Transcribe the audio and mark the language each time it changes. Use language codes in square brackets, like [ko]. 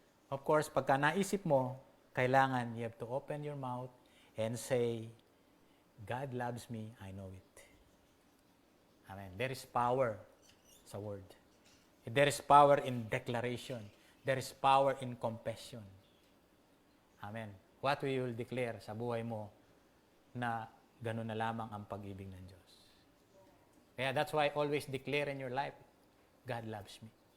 [en] Of course, [tl] pagka naisip mo, kailangan [en] you have to open your mouth and say, God loves me, I know it. Amen. There is power sa word. There is power in declaration. There is power in confession. Amen. What we will declare [tl] sa buhay mo na ganun na lamang ang pag-ibig ng Diyos. [en] Kaya that's why always declare in your life, God loves me.